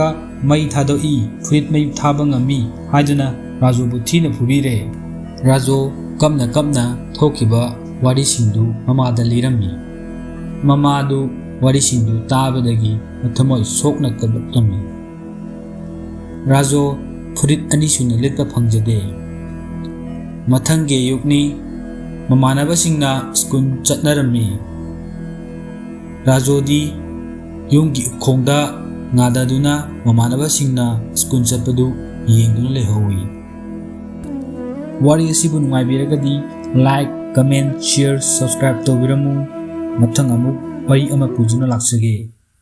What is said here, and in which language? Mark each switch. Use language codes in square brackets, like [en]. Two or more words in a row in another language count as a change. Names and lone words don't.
[mni] mai thadoi furit mai thaba ngami haiduna rajo bu thina phubire rajo kamna thokiba wari singdu mamada lirami mamadu wari singdu tabadagi mathamoi sokna kabakami rajo furit ani suna litpa phangjade mathangge yukni mamanaba singna skun chatnarami rajodi yungi khongda ngadaduna mamanaba singna skun chatpadu yengduna lehowi wari asibu nungaibiragadi [en] like comment share subscribe [mni] tobiramu mathang amuk wari ama pujuna laksage